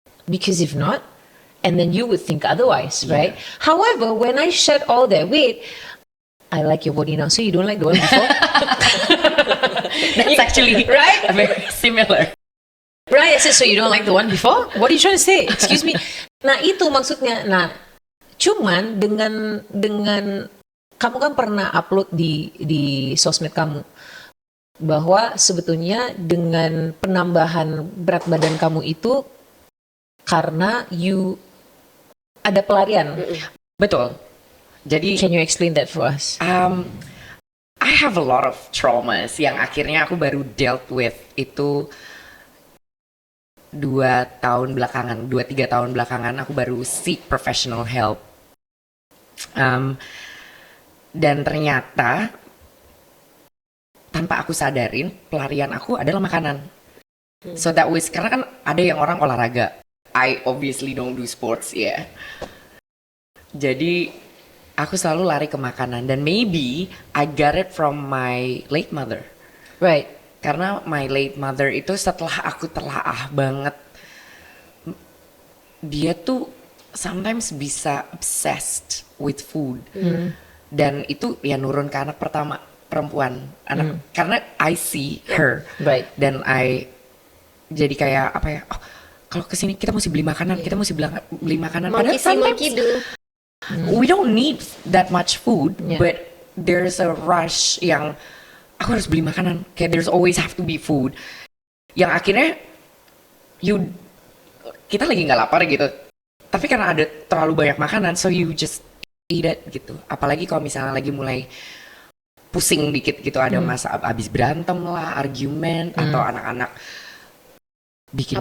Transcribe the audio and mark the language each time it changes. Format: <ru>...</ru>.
<en>Because if not, and then you would think otherwise, right? However, when I shed all that weight, I like your body now. So you don't like the one before? That's actually Right? very similar. Right? I said, so you don't like the one before? What are you trying to say? Excuse me.</en> <id>Nah, itu maksudnya. Nah, cuman dengan kamu kan pernah upload di sosmed kamu bahwa sebetulnya dengan penambahan berat badan kamu itu karena you ada pelarian. Betul. Jadi</id> <en>Can you explain that for us? I have a lot of traumas</en> <id>yang akhirnya aku baru</id> <en>dealt with</en> <id>itu 2-3 tahun belakangan aku baru</id> <en>seek professional help.</en> <id>Dan ternyata tanpa aku sadarin pelarian aku adalah makanan.</id> <en>So that was</en> <id>karena kan ada yang orang olahraga.</id> <en>I obviously don't do sports ya.</en> <id>Jadi aku selalu lari ke makanan dan</id> <en>maybe I got it from my late mother. Right.</en> <id>Karena</id> <en>my late mother</en> <id>itu setelah aku telaah banget, dia tuh</id> <en>sometimes</en> <id>bisa</id> <en>obsessed with food.</en> <id>Dan itu ya nurun ke anak pertama perempuan. Karena</id> <en>I see her. Right.</en> <id>Dan jadi kayak apa ya? Oh, kalau kesini kita mesti beli makanan, kita mesti beli makanan. Padahal</id> <en>Monkey see, monkey sometimes do. we don't need that much food, Yeah. but there's a rush</en> <id>yang aku harus beli makanan. Kayak</id> <en>there's always have to be food.</en> <id>Yang akhirnya kita lagi nggak lapar gitu. Tapi karena ada terlalu banyak makanan,</id> <en>so you just eat it</en> <id>gitu. Apalagi kalau misalnya lagi mulai pusing dikit gitu, ada masa abis berantem lah, argumen atau anak-anak bikin</id>